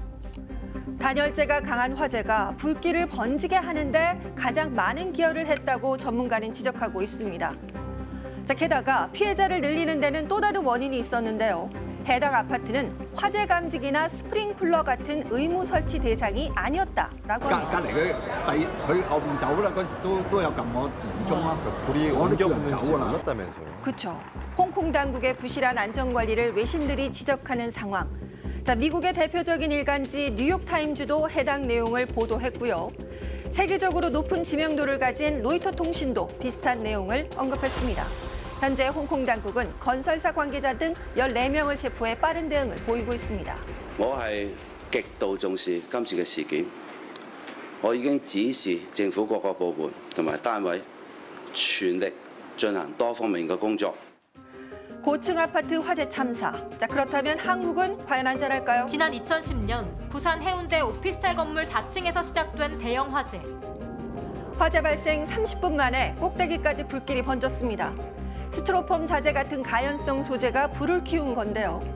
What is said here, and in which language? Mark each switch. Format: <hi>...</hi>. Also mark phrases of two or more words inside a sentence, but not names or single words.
<ko>단열재가 강한 화재가 불길을 번지게 하는데 가장 많은 기여를 했다고 전문가는 지적하고 있습니다. 자, 게다가 피해자를 늘리는 데는 또 다른 원인이 있었는데요. 해당 아파트는 화재 감지기나 스프링클러 같은 의무 설치 대상이 아니었다라고 합니다.</ko> <yue>隔離佢後面走啦，嗰時都有撳我唔中啦。</yue> <ko>불이 옮겨 붙는지 몰랐다면서요. 그렇죠. 홍콩 당국의 부실한 안전 관리를 외신들이 지적하는 상황. 자, 미국의 대표적인 일간지 뉴욕타임즈도 해당 내용을 보도했고요. 세계적으로 높은 지명도를 가진 로이터 통신도 비슷한 내용을 언급했습니다. 현재 홍콩 당국은 건설사 관계자 등 14명을 체포해 빠른 대응을 보이고 있습니다.</ko> <yue>我係極度重視今次嘅事件，我已經指示政府各個部門同埋單位全力進行多方面嘅工作。</yue> <ko>고층 아파트 화재 참사. 자, 그렇다면 한국은 과연 안전할까요? 지난 2010년 부산 해운대 오피스텔 건물 4층에서 시작된 대형 화재. 화재 발생 30분 만에 꼭대기까지 불길이 번졌습니다. 스티로폼 자재 같은 가연성 소재가 불을 키운 건데요.</ko>